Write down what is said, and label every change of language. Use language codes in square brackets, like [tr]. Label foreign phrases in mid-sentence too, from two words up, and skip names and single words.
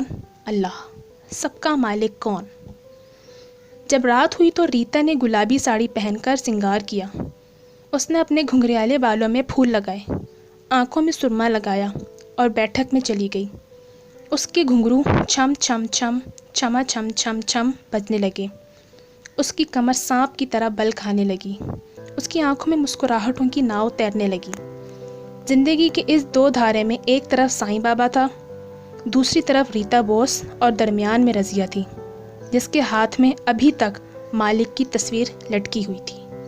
[ur] اللہ۔ سب کا مالک کون؟ جب رات ہوئی تو ریتا نے گلابی ساڑی پہن کر سنگار کیا۔ اس نے اپنے گھنگریالے بالوں میں پھول لگائے، آنکھوں میں سرما لگایا اور بیٹھک میں چلی گئی۔ اس کے گھنگرو چھم چھم چھم، چھما چھم چھم چھم بجنے لگے۔ اس کی کمر سانپ کی طرح بل کھانے لگی۔ اس کی آنکھوں میں مسکراہٹوں کی ناؤ تیرنے لگی۔ زندگی کے اس دو دھارے میں ایک طرف سائیں بابا تھا، دوسری طرف ریتا بوس، اور درمیان میں رضیہ تھی، جس کے ہاتھ میں ابھی تک مالک کی تصویر لٹکی ہوئی تھی۔